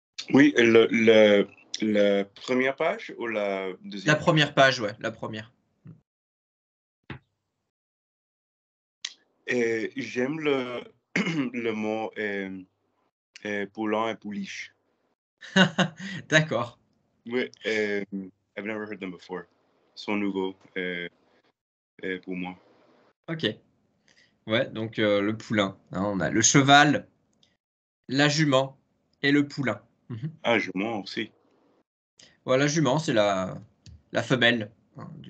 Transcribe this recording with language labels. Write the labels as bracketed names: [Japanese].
[French] Oui, la première page ou la La deuxième? première page, ouais, la première. J'aime le mot poulant et pouliche. D'accord. [English] Oui, I've never heard them before. [French] Ils sont nouveaux pour moi. Ok. Ouais, donc le poulain. Hein, on a le cheval, la jument et le poulain. Mhm. Ah, je mens aussi. Voilà, la jument, c'est la femelle hein, du